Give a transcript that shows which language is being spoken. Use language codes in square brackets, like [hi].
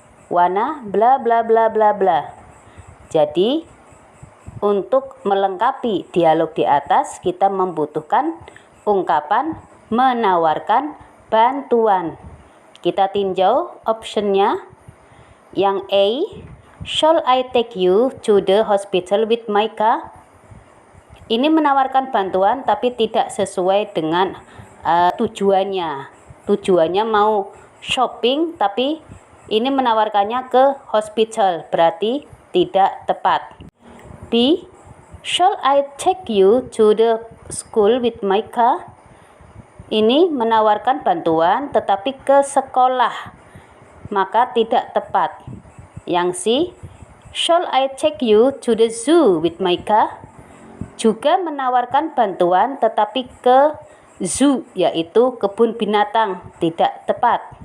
[id] Wana bla bla bla bla bla. Jadi, untuk melengkapi dialog di atas, kita membutuhkan ungkapan menawarkan bantuan. Kita tinjau optionnya. Yang A, [en] shall I take you to the hospital with my car? [id] Ini menawarkan bantuan tapi tidak sesuai dengan tujuannya. Tujuannya mau shopping tapi ini menawarkannya ke hospital, berarti tidak tepat. [en] B, shall I take you to the school with my car? [id] Ini menawarkan bantuan tetapi ke sekolah, maka tidak tepat. Yang C, [en] shall I take you to the zoo with my car? [id] Juga menawarkan bantuan tetapi ke zoo, yaitu kebun binatang, tidak tepat.